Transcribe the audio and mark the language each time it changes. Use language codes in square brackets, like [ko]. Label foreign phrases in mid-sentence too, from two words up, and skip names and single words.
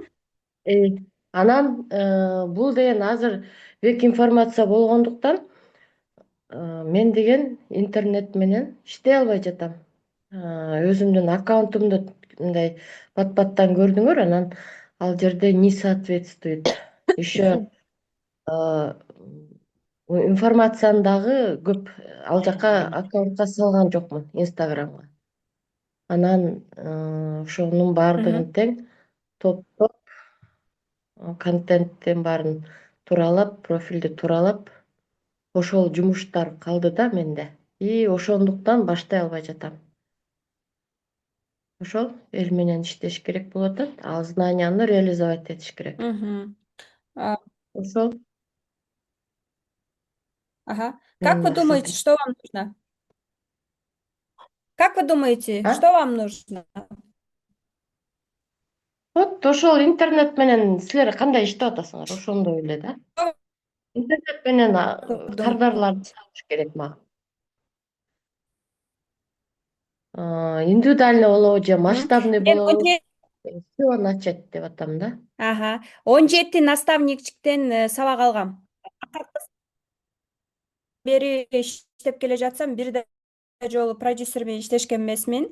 [ky] Анан бул деген азыр бек информация болгондуктан мен деген интернет менен иштей албай жатам. Өзүмдүн аккаунтумду мындай баттан көрдүңөр, анан ал жерде [ru] не соответствует. [ky] Еще информацияны дагы көп ал жака аккаунтка салган жокмун, инстаграмга. Анан ошонун баардыгын Мгм. тең топтоп контенттин баарын тууралап, профилди тууралап ошол жумуштар калды да менде. И ошондуктан баштай албай жатам. Ошол эл менен иштеш керек болуп атат. Ал [ru] знанияны реализовать [ky] этиш керек. Мгм. А, Ошол [ru] Ага. Как [ky] менин [ru] вы думаете, [ky] максатым. [ru] что вам нужно? Как вы думаете, А? что вам нужно? [ky] Вот ошол интернет менен силер кандай иштеп атасыңар? Ошондой эле да. Интернет менен [ru] Как вы [ky] кардарларды [ru] думаете? [ky] табыш керек мага. Индивидуальный болобу же Мгм. масштабный Мен болобу? [ru] Всё начать [ky] деп атам да. ага, 17 наставниктиктен сабак алгам. Бери иштеп келе жатсам, бир да жолу продюсер менен иштешкен эмесмин.